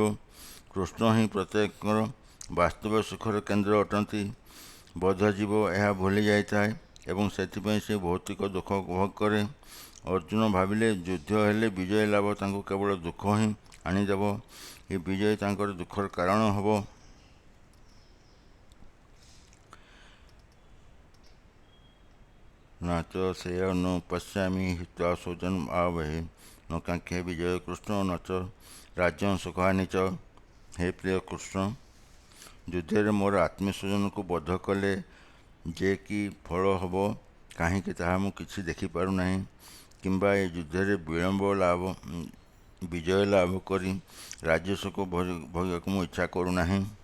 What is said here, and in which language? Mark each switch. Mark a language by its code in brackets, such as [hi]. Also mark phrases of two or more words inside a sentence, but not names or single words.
[or] କୃଷ୍ଣ ହିଁ ପ୍ରତ୍ୟେକଙ୍କର ବାସ୍ତବ ସୁଖର କେନ୍ଦ୍ର ଅଟନ୍ତି। ବଦ୍ଧଜୀବ ଏହା ଭୁଲି ଯାଇଥାଏ ଏବଂ ସେଥିପାଇଁ ସେ ଭୌତିକ ଦୁଃଖ ଭୋଗ କରେ। ଅର୍ଜୁନ ଭାବିଲେ, ଯୁଦ୍ଧ ହେଲେ ବିଜୟ ଲାଭ ତାଙ୍କୁ କେବଳ ଦୁଃଖ ହିଁ ଆଣିଦେବ। ଏ ବିଜୟ ତାଙ୍କର ଦୁଃଖର କାରଣ ହେବ। [sa] न च श्रेयोऽनुपଶ୍ୟାମି ହିତ୍ୱା ସ୍ୱଜନମ୍ ଆବହେ ନ କାଙ୍କ୍ଷେ ବିଜୟ କୃଷ୍ଣ ନ च ରାଜ୍ୟଂ ସୁଖହାନି ଚ। [or] ହେ ପ୍ରିୟ କୃଷ୍ଣ, ଯୁଦ୍ଧରେ ମୋର ଆତ୍ମୀୟସ୍ୱଜନଙ୍କୁ ବଧ କଲେ ଯେ କି ଫଳ ହେବ, କାହିଁକି ତାହା ମୁଁ କିଛି ଦେଖିପାରୁନାହିଁ। କିମ୍ବା ଏ ଯୁଦ୍ଧରେ ବିଜୟ ଲାଭ କରି ରାଜ୍ୟସୁଖ ଭୋଗିବାକୁ ମୁଁ ଇଚ୍ଛା କରୁନାହିଁ।